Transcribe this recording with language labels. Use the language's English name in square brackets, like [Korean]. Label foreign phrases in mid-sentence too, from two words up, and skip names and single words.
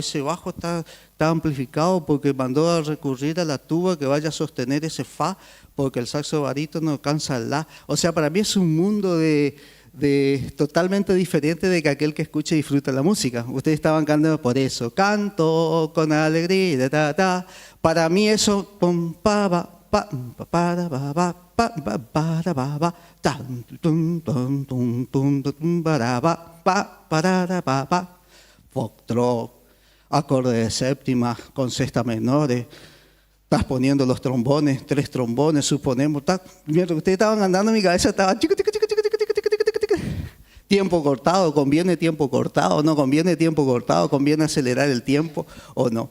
[Spanish] Ese bajo está amplificado porque mandó a recurrir a la tuba que vaya a sostener ese fa porque el saxo barítono alcanza el la. O sea, para mí es un mundo totalmente diferente de que aquel que escucha y disfruta la música. Ustedes estaban cantando por eso. Canto con alegría, ta, ta. Para mí eso, pum, pa, ba, pa, para, ba, ba, pa, ba, para, ba, ba, tan, tum, tum, tum, tum, tum, para, ba, pa, para, ba, ba, foxtrot, acorde de séptima con sexta menores. Estás poniendo los trombones, 3 trombones, suponemos. Mientras ustedes estaban andando, mi cabeza estaba tiempo cortado, conviene tiempo cortado, no conviene tiempo cortado, conviene acelerar el tiempo o no.